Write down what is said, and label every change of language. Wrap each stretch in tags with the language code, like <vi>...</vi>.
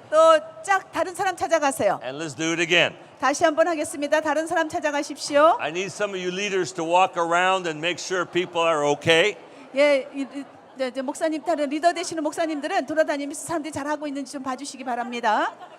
<ko>또 짝 다른 사람 찾아가세요.</ko> <en>and let's do it again.</en> <ko>다시 한번 하겠습니다. 다른 사람 찾아가십시오.</ko> <en>I need some of you leaders to walk around and make sure people are okay.</en> <ko>예, 이제 목사님 다른 리더 되시는 목사님들은 돌아다니면서 사람들이 잘하고 있는지 좀 봐주시기 바랍니다.</ko>